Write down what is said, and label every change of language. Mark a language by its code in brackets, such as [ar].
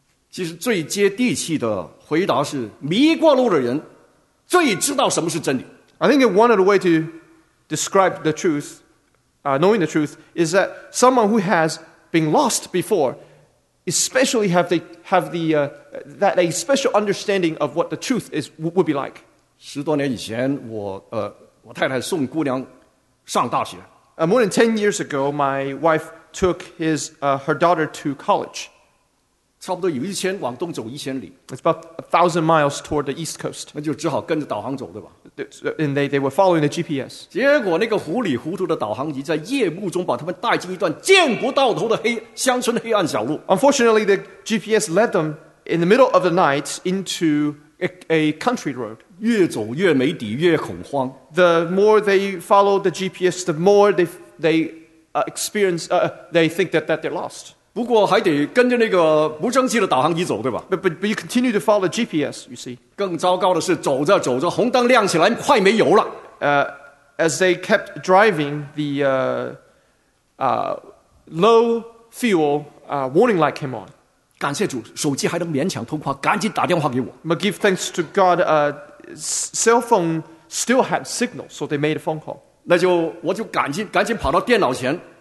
[zh] 其实最接地气的回答是迷过路的人最知道什么是真理。 [en] I think one of the way to describe the truthknowing the truth, is that someone who has been lost before, especially have a special understanding of what the truth is, would be like. [zh] 十多年以前 我太太送姑娘上大学。 [en] More than 10 years ago, my wife took her daughter to college. [zh] 差不多有一千往东走一千里。 [en] It's about 1,000 miles toward the east coast. [zh] 那就只好跟着导航走，对吧？ [en] And they were following the GPS. [zh] 结果那个糊里糊涂的导航仪在夜幕中把他们带进一段见不到头的黑乡村黑暗小路。 [en] Unfortunately, the GPS led them in the middle of the night into a country road. [zh] 越走越没底，越恐慌。 [en] The more they followed the GPS, the more they think that they're lost. [zh] 不过还得跟着那个不正确的导航仪走，对吧？ [en] But you continue to follow the GPS, you see. [zh] 更糟糕的是走着走着红灯亮起来快没油了。 [en] As they kept driving, the low fuel warning light came on. [zh] 感谢主，手机还能勉强通话，赶紧打电话给我。 [en] But give thanks to God, cell phone still had signal, so they made a phone call. [zh] 那就我就赶紧跑到电脑前。